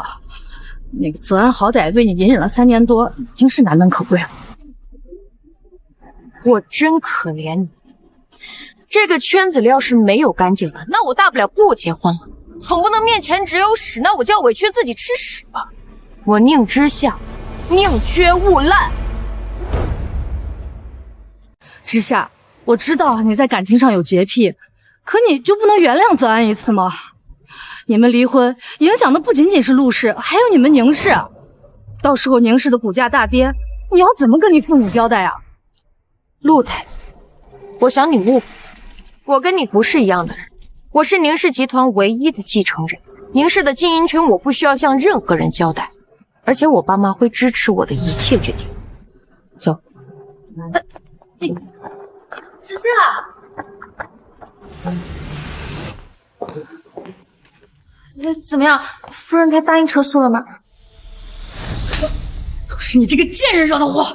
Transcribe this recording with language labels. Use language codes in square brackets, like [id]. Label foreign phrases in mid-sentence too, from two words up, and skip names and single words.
[zh] 那個澤安好歹為你隱忍了3年多，已經是難能可貴了。我真可憐你。這個圈子裡要是沒有乾淨的，那我大不了不結婚了。總不能面前只有屎，那我就要委屈自己吃屎吧。我寧之夏，寧缺毋濫。之夏，我知道你在感情上有潔癖，可你就不能原諒澤安一次嗎？你們離婚影響的不僅僅是陸氏，還有你們寧氏。到時候寧氏的股價大跌，你要怎麼跟你父母交代啊？陸太，我想你誤會，我跟你不是一樣的人。我是寧氏集團唯一的繼承人，寧氏的經營權我不需要向任何人交代，而且我爸媽會支持我的一切決定。走。之夏， 怎么样？夫人她答应撤诉了吗？都是你这个贱人惹的祸！